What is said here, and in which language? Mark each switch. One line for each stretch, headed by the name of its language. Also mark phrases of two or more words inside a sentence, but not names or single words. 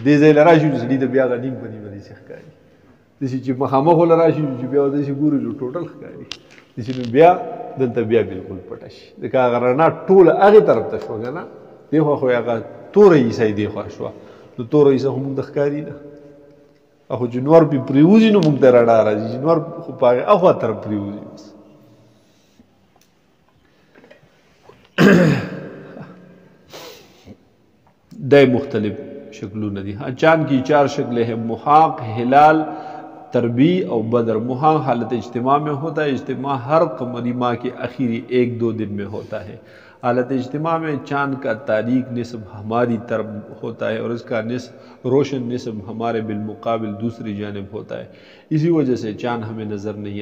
Pashto: دې ځای له راشي نو سړي ته بیا هغه نیم په نیمه داسې ښکاري داسې چې مخامخ له راشي چې بیا داسې ګوري نو ټوټل ښکاري داسې نو بیا دلته بیا بالکل پټه شي ځکه هغه رڼا ټوله هغې طرف ته شوه که نه دې خوا خو هغه توره حصه یې دې خوا شوه نو توره حصه خو مونږ ته ښکاري نه خو چې نور پې پرېوځي نو مونږ ته رڼا راځي چې نور خو په هغې اخوا طرف پرېوځي بس دے مختلف شکلونه دي
Urdu: چاند کی 4 شکلیں ہیں محاق ہلال تربی اور بدر محاق حالت اجتماع میں ہوتا ہے اجتماع ہر قمری ماہ کے آخری 1-2 دن میں ہوتا ہے حالت اجتماع میں چاند کا تاریک نصب ہماری طرف ہوتا ہے اور اس کا نصب روشن نصب ہمارے بالمقابل دوسری جانب ہوتا ہے اسی وجہ سے چاند ہمیں نظر نہیں